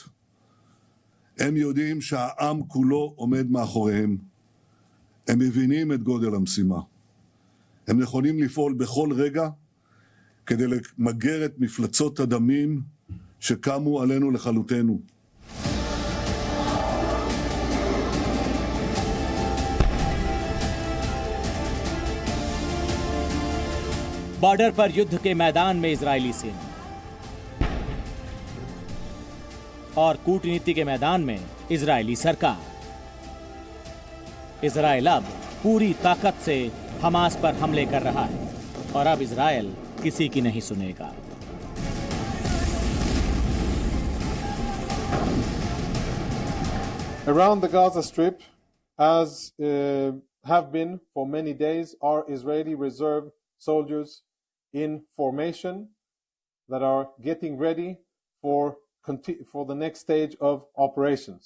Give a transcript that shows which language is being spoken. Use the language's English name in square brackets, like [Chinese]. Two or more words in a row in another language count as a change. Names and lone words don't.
[Hebrew] הם יודעים שהעם כולו עומד מאחוריהם. הם מבינים את גודל המשימה. הם נכונים לפעול בכל רגע כדי למגר את מפלצות הדמים שקמו עלינו לכלותנו. [Hindi] बॉर्डर पर युद्ध के मैदान में इजरायली सेना और कूटनीति के मैदान में इजरायली सरकार। इजरायल अब पूरी ताकत से हमास पर हमले कर रहा है और अब इजरायल किसी की नहीं सुनेगा। [English] Around the Gaza Strip, as have been for many days, are Israeli reserve soldiers in formation that are getting ready for the next stage of operations.